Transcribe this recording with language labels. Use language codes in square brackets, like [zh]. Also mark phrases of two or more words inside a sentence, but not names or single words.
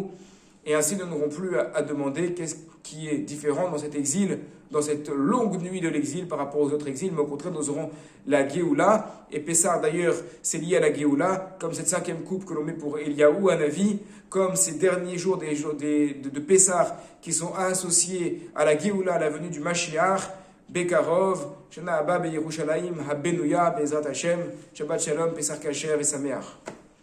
[fr] Et ainsi, nous n'aurons plus à demander qu'est-ce qui est différent dans cet exil, dans cette longue nuit de l'exil par rapport aux autres exils, mais au contraire, nous aurons la Géoula. Et Pessah, d'ailleurs, c'est lié à la Géoula, comme cette 5e coupe que l'on met pour Eliyahu, Hanavi, comme ces derniers jours de Pessah qui sont associés à la Géoula, à la venue du Mashiach, [he] בקרוב שנה הבאה בירושלים הבנויה בעזרת השם שבת שלום פסח כשר [fr] et Sameach.